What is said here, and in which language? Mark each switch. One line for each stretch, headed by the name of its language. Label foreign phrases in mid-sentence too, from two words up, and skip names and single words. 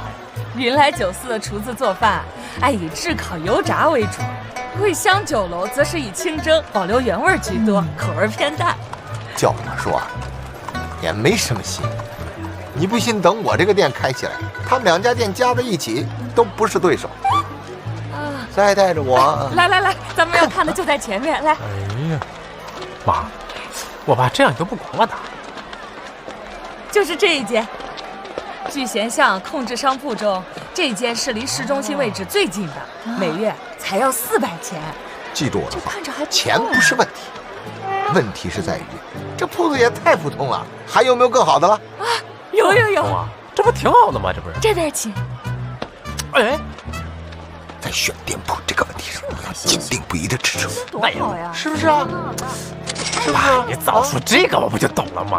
Chinese: 云来酒肆的廚子做飯愛以炙烤油炸為主，桂香酒樓則是以清蒸保留原味居多，口味偏淡。叫我說也沒什麼戲，你不信等我這個店開起來，他們2家店加在一起都不是對手。再帶着我，來，咱們要看的就在前面，來。哎呀，媽，我爸這樣你都不管我打。就是這一間，聚賢巷控制商鋪中，這間是離市中心位置最近的，每月才要400錢。記住我的話，錢不是問題，問題是在於這鋪子也太普通了，還有沒有更好的了？啊，有。哇，這不挺好的嗎？這不是。這邊請。哎，在選店鋪這個問題上，要堅定不移的支持我。多好呀，是不是啊？是吧？你早說這個我不就懂了嗎？